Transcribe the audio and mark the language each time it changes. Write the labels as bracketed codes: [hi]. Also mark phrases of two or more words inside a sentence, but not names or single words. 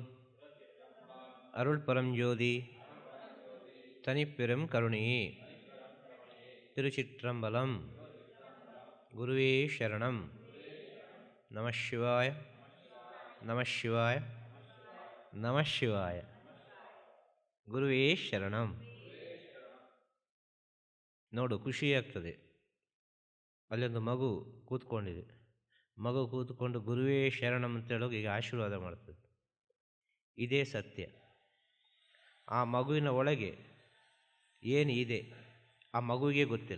[ta] அருள் பரஞ்சோதி தனிப்பெரும் கருணையே. திருச்சிற்றம்பலம். குருவே சரணம். நமசிவாய நமசிவாய நமசிவாய. [kn] ಗುರುವೇ ಶರಣಂ. ನೋಡು, ಖುಷಿಯಾಗ್ತದೆ. ಅಲ್ಲೊಂದು ಮಗು ಕೂತ್ಕೊಂಡಿದೆ. ಮಗು ಕೂತ್ಕೊಂಡು ಗುರುವೇ ಶರಣಂ ಅಂತ ಹೇಳೋಕೆ ಈಗ ಆಶೀರ್ವಾದ ಮಾಡ್ತದೆ. ಇದೇ ಸತ್ಯ. ಆ ಮಗುವಿನ ಒಳಗೆ ಏನು ಇದೆ ಆ ಮಗುವಿಗೆ ಗೊತ್ತಿಲ್ಲ.